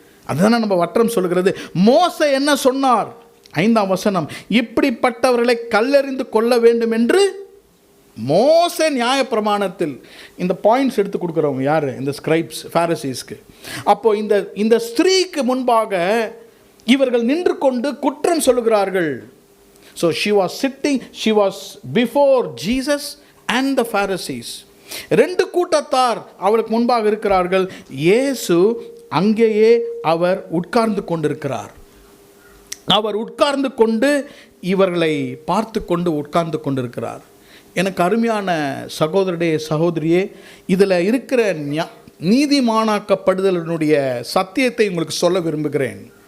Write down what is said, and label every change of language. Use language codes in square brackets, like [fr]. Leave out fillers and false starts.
[ta] அதுதானே நம்ம வட்டம் சொல்லுகிறது. மோசே என்ன சொன்னார்? 5ஆம் வசனம், இப்படிப்பட்டவர்களை கல்லெறிந்து கொள்ள வேண்டும் என்று மோசே நியாயப்பிரமாணத்தில். இந்த பாயிண்ட்ஸ் எடுத்து கொடுக்குறவங்க யார்? இந்த ஸ்கிரைப்ஸ், பாரசீஸ்க்கு. அப்போது இந்த ஸ்திரீக்கு முன்பாக இவர்கள் நின்று கொண்டு குற்றம் சொல்லுகிறார்கள். [en] So she was sitting, she was before Jesus and the Pharisees. [ta] ரெண்டு கூட்டத்தார் அவளுக்கு முன்பாக இருக்கிறார்கள். இயேசு அங்கேயே அவர் உட்கார்ந்து கொண்டிருக்கிறார். அவர் உட்கார்ந்து கொண்டு இவர்களை பார்த்து கொண்டு உட்கார்ந்து கொண்டிருக்கிறார். எனக்கு அருமையான சகோதரனே, சகோதரியே, இதில் இருக்கிற நீதிமானாக்கப்படுதலினுடைய சத்தியத்தை உங்களுக்கு சொல்ல விரும்புகிறேன்.